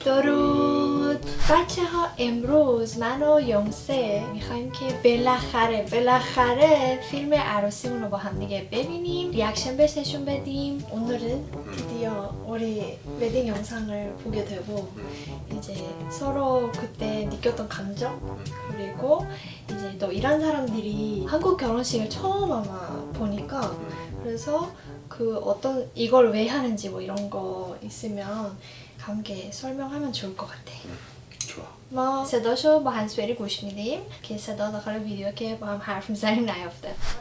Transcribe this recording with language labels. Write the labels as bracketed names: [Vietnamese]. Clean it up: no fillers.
[Persian] بچه ها امروز من و یونسه میخوایم که بالاخره فیلم عروسیمون رو با هم دیگه ببینیم 리액션 بهش نشون بدیم. [Korean] 오늘은 드디어 우리 웨딩 영상을 보게 되고 이제 서로 그때 느꼈던 감정 그리고 이제 또 이란 사람들이 한국 결혼식을 처음 아마 보니까 그래서 그 어떤 이걸 왜 하는지 뭐 이런 거 있으면 함께 설명하면 좋을 것 같아. 좋아. [Persian] ما صداشو با هنسفری گوش میدیم که صدا داخل ویدیو که با هم حرف میزنیم نیافته.